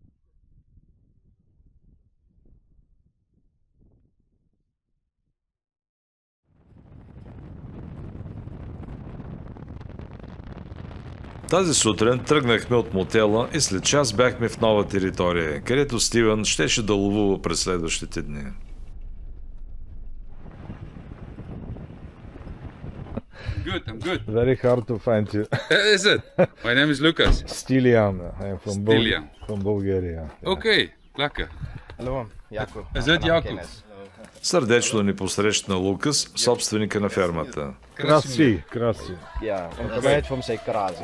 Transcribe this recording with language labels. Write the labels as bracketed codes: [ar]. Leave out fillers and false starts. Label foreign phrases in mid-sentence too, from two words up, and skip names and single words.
[bg] Тази сутрин тръгнахме от мотела и след час бяхме в нова територия, където Стивън щеше да ловува през следващите дни. [en] Good, I'm good. Very hard to find you. Is it? My name is Lucas. Stilian. I am from Stilian. From Bulgaria. Okay, lekker. Hello, Jaco. Is it Jaco? [bg] Сърдечно ни посрещна Лукас, собственика на фермата. Краси, краси. [af] Ja, en gemeente van Zekrazi.